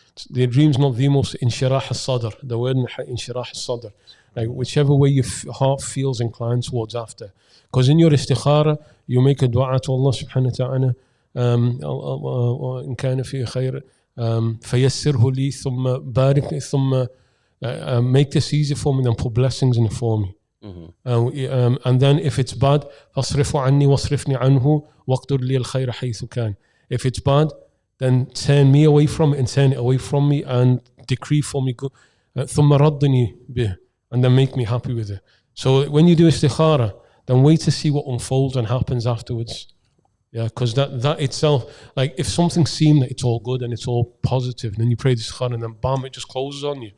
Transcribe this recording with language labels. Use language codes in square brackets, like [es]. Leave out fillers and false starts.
[en] The dream's not the most inshirah al-sadr, the word inshirah al-sadr, like whichever way your heart feels inclined towards after. Because in your istikhara, you make a dua to Allah subhanahu wa ta'ala, [ar] in kana fi khair, فيسره لي ثم بارك ثم [en] make this easy for me, then put blessings in it for me. And then if it's bad, [ar] فاصرفه عني واصرفني عنه واقدر لي الخير حيث كان. [en] If it's bad, then turn me away from it and turn it away from me and decree for me good. [ar] ثم ردني به, [en] and then make me happy with it. So when you do istikhara, then wait to see what unfolds and happens afterwards. Yeah, because that itself, like if something seemed that it's all good and it's all positive, and then you pray this istikhara and then bam, it just closes on you.